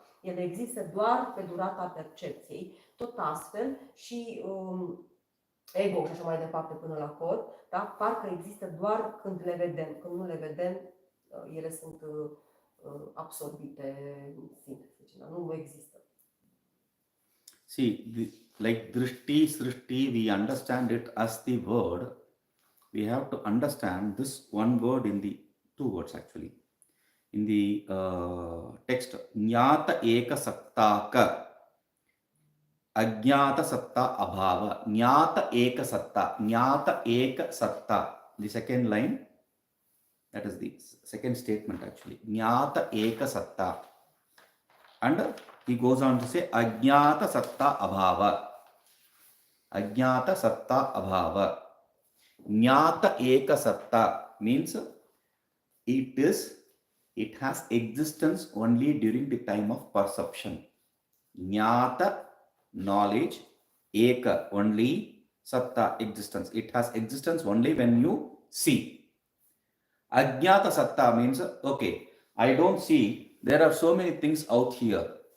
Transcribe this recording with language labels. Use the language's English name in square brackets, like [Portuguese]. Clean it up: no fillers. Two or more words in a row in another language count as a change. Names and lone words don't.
[Romanian] Ele există doar pe durata percepției, tot astfel și ego și așa mai departe până la corp, da? Parcă există doar când le vedem. Când nu le vedem, ele sunt absorbite în sine. Nu există. [English] See, like [Sanskrit] drishti, srishti, [English] we understand it as the word. We have to understand this one word in the two words actually. In the text, [Sanskrit] Jnata eka sattaka. Ajnata satta abhava. Jnata eka satta. Jnata eka satta. [English] The second line, that is the second statement actually. [Sanskrit] Jnata eka satta. [English] And he goes on to say [Sanskrit] Ajnata satta abhava. Ajnata satta abhava. Jnata eka satta [English] means it has existence only during the time of perception. Jnata, knowledge, eka, only, satta, existence. It has existence only when you see. [Sanskrit] Ajnata satta [English] means, okay, I don't see, there are so many things out here.